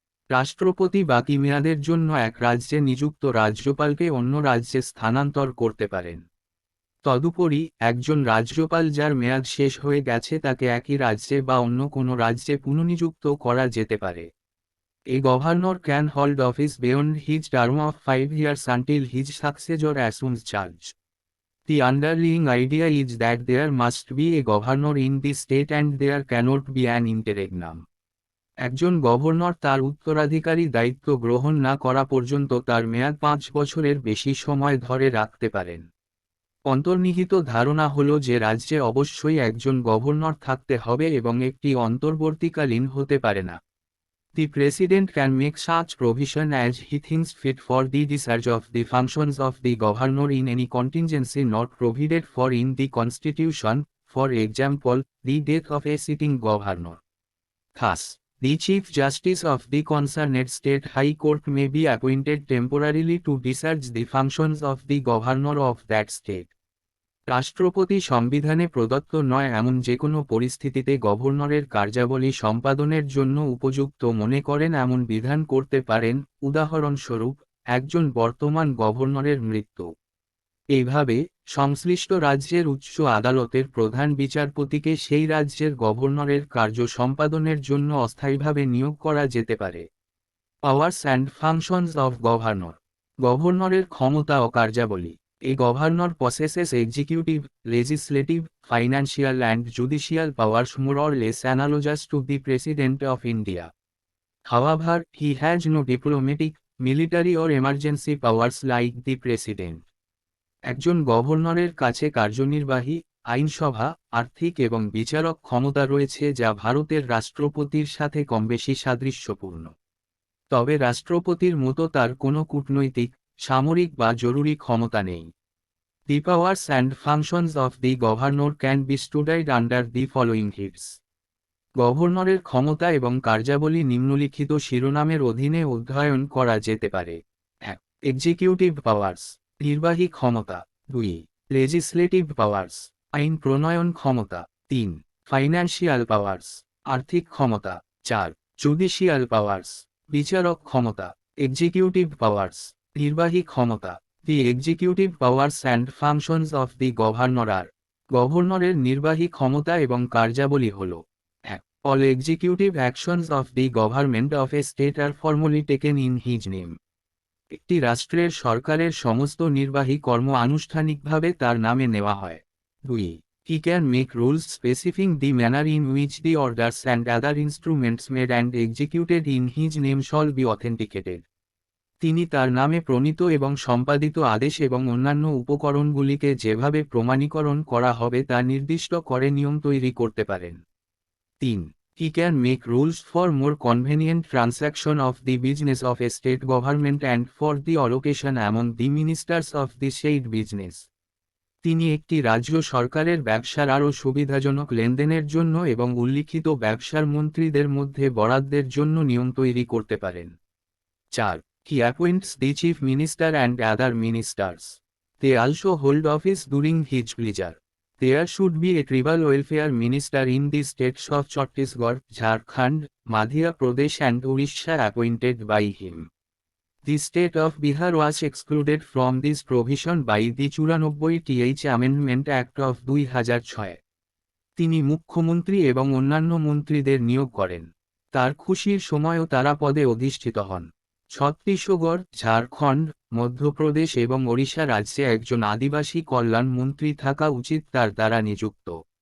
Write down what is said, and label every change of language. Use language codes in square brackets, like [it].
[bn] রাষ্ট্রপতি বাকি মেয়াদের জন্য এক রাজ্যে নিযুক্ত রাজ্যপালকে অন্য রাজ্যে স্থানান্তর করতে পারেন। তদুপরি, একজন রাজ্যপাল যার মেয়াদ শেষ হয়ে গেছে তাকে একই রাজ্যে বা অন্য কোনো রাজ্যে পুনঃনিযুক্ত করা যেতে পারে। [en] A governor can hold office beyond his term of 5 years until his successor assumes charge. The underlying idea is that there must be a governor in the state and there cannot be an interregnum. [bn] একজন governor তার উত্তরাধিকারী দায়িত্ব গ্রহণ না করা পর্যন্ত তার মেয়াদ 5 বছরের বেশি সময় ধরে রাখতে পারেন। অন্তর্নিহিত ধারণা হল যে রাজ্যে অবশ্যই একজন গভর্নর থাকতে হবে এবং একটি অন্তর্বর্তীকালীন হতে পারে না। [en] The President can make such provision as he thinks fit for the discharge of the functions of the governor in any contingency not provided for in the Constitution, for example, the death of a sitting governor. Thus, the Chief Justice of the concerned state High Court may be appointed temporarily to discharge the functions of the governor of that state. [bn] রাষ্ট্রপতি সংবিধানে প্রদত্ত নয় এমন যে কোনো পরিস্থিতিতে গভর্নরের কার্যাবলী সম্পাদনের জন্য উপযুক্ত মনে করেন এমন বিধান করতে পারেন, উদাহরণস্বরূপ, একজন বর্তমান গভর্নরের মৃত্যু। এইভাবে, সংশ্লিষ্ট রাজ্যের উচ্চ আদালতের প্রধান বিচারপতিকে সেই রাজ্যের গভর্নরের কার্য সম্পাদনের জন্য অস্থায়ীভাবে নিয়োগ করা যেতে পারে। [en] Powers and functions of governor. [bn] গভর্নরের ক্ষমতা ও কার্যাবলী। [en] A governor possesses executive, legislative, financial and judicial powers more or less analogous to the President of India. However, he has no diplomatic, military or emergency powers like the President. [bn] একজন গভর্নরের কাছে কার্যনির্বাহী, আইনসভা, আর্থিক এবং বিচারক ক্ষমতা রয়েছে যা ভারতের রাষ্ট্রপতির সাথে কমবেশি সাদৃশ্যপূর্ণ। তবে রাষ্ট্রপতির মতো তার কোনো কূটনৈতিক, সামরিক বা জরুরি ক্ষমতা নেই। [en] The powers and functions of the governor can be studied under the following heads. [bn] গভর্নরের ক্ষমতা এবং কার্যাবলী নিম্নলিখিত শিরোনামের অধীনে অধ্যয়ন করা যেতে পারে। 1. [en] executive powers, [bn] নির্বাহী ক্ষমতা। 2. [en] legislative powers, [bn] আইন প্রণয়ন ক্ষমতা। 3. [en] financial powers, [bn] আর্থিক ক্ষমতা। 4. [en] judicial powers, [bn] বিচারক ক্ষমতা। [en] executive powers, [bn] নির্বাহী ক্ষমতা। [en] The executive powers and functions of the governor are. [bn] গভর্নরের নির্বাহী ক্ষমতা এবং কার্যাবলী হল: 1. [en] All executive actions of the government of a state are formally taken in his name. [bn] একটি রাষ্ট্রের সরকারের সমস্ত নির্বাহী কর্ম আনুষ্ঠানিকভাবে তার নামে নেওয়া হয়। 2. [en] He can make rules specifying the manner in which the orders and other instruments made and executed in his name shall be authenticated. [bn] তিনি তার নামে প্রণীত এবং সম্পাদিত আদেশ এবং অন্যান্য উপকরণগুলিকে যেভাবে প্রমাণীকরণ করা হবে তা নির্দিষ্ট করে নিয়ম তৈরি করতে পারেন। 3. [en] He can make rules for more convenient transaction of the business of a state government and for the allocation among the ministers of the said business. [bn] তিনি একটি রাজ্য সরকারের ব্যবসার আরও সুবিধাজনক লেনদেনের জন্য এবং উল্লিখিত ব্যবসার মন্ত্রীদের মধ্যে বরাদ্দের জন্য নিয়ম তৈরি করতে পারেন। 4. [en] He appoints the chief minister and other ministers. They also hold office during his pleasure. There should be a tribal welfare minister in the states of Chhattisgarh, Jharkhand, Madhya Pradesh and Orissa appointed by him. The state of Bihar was excluded from this provision by the 94th Amendment Act of 2006. [bn] তিনি মুখ্যমন্ত্রী এবং অন্যান্য মন্ত্রীদের নিয়োগ করেন। তার খুশির সময়ও তারা পদে অধিষ্ঠিত হন। ছত্তিশগড়, ঝাড়খণ্ড, মধ্যপ্রদেশ এবং ওড়িশা রাজ্যে একজন আদিবাসী কল্যাণ মন্ত্রী থাকা উচিত তার দ্বারা নিযুক্ত।